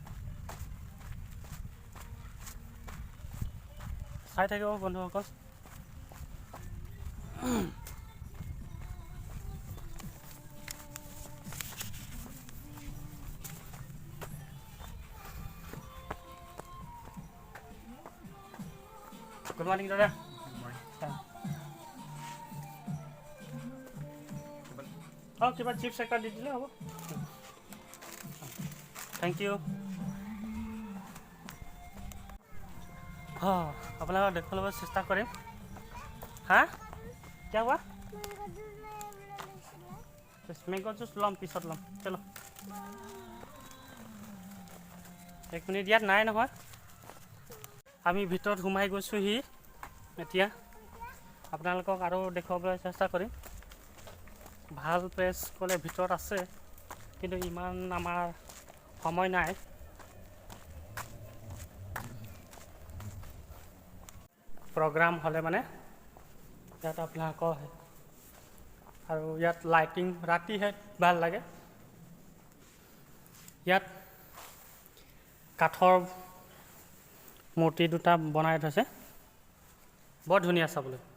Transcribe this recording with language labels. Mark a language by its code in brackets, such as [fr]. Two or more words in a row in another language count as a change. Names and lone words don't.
[as] চাই থাকিব বন্ধুসকল [en] good morning [as] দাদা অঁ কিবা চিপছ একটা দি দিলে হ'ব [en] thank you [hi] हाँ अपना देखने लगे चेष्टा करें हाँ क्या हुआ [en] mango juice [hi] लम पिछत लम चलो एक मिनिट यार [as] নাই নহয় আমি ভিতৰত সোমাই গৈছোহি এতিয়া আপোনালোকক আৰু দেখুৱাবলৈ চেষ্টা কৰিম ভাল প্লেচ ক'লে ভিতৰত আছে কিন্তু ইমান আমাৰ সময় নাই প্ৰগ্ৰাম হ'লে মানে ইয়াত আপোনালোকৰ আৰু ইয়াত লাইটিং ৰাতিহে ভাল লাগে ইয়াত কাঠৰ মূৰ্তি দুটা বনাই থৈছে বৰ ধুনীয়া চাবলৈ